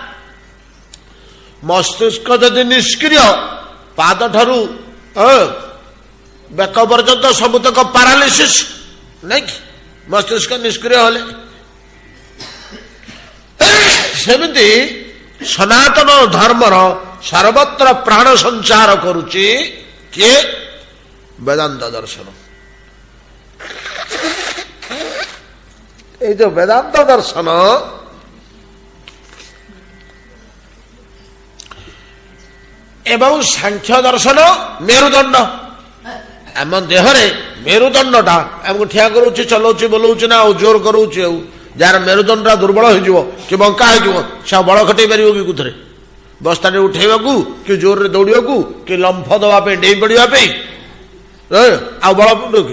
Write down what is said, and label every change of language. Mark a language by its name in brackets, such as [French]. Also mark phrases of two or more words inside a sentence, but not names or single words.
[Odia] ମସ୍ତିଷ୍କ ଯଦି ନିଷ୍କ୍ରିୟ, ପାଦ ଠାରୁ ବେକ ପର୍ଯ୍ୟନ୍ତ ସବୁତକ ପାରାଲିସିସ୍, ନାଇଁ କି? ମସ୍ତିଷ୍କ ନିଷ୍କ୍ରିୟ ହେଲେ ସେମିତି ସନାତନ ଧର୍ମର ସର୍ବତ୍ର ପ୍ରାଣ ସଞ୍ଚାର କରୁଛି କିଏ? ବେଦାନ୍ତ ଦର୍ଶନ। ଏଇ ଯେ ବେଦାନ୍ତ ଦର୍ଶନ ଏବଂ ସାଂଖ୍ୟ ଦର୍ଶନ ମେରୁଦଣ୍ଡ, ଆମ ଦେହରେ ମେରୁଦଣ୍ଡଟା ଆମକୁ ଠିଆ କରୁଛି, ଚଲାଉଛି, ବୋଲଉଛି ନା ଆଉ ଜୋର କରୁଛି। ଆଉ ଯାହାର ମେରୁଦଣ୍ଡଟା ଦୁର୍ବଳ ହେଇଯିବ କି ବଙ୍କା ହେଇଯିବ, ସେ ଆଉ ବଳ ଖଟେଇ ପାରିବ କି କୋଉଥିରେ? ବସ୍ତାରେ ଉଠେଇବାକୁ କି ଜୋରରେ ଦୌଡ଼ିବାକୁ କି ଲମ୍ଫ ଦେବା ପାଇଁ, ଡେଇଁ ପଡ଼ିବା ପାଇଁ ଆଉ ବଳ ପଡ଼ିବ କି?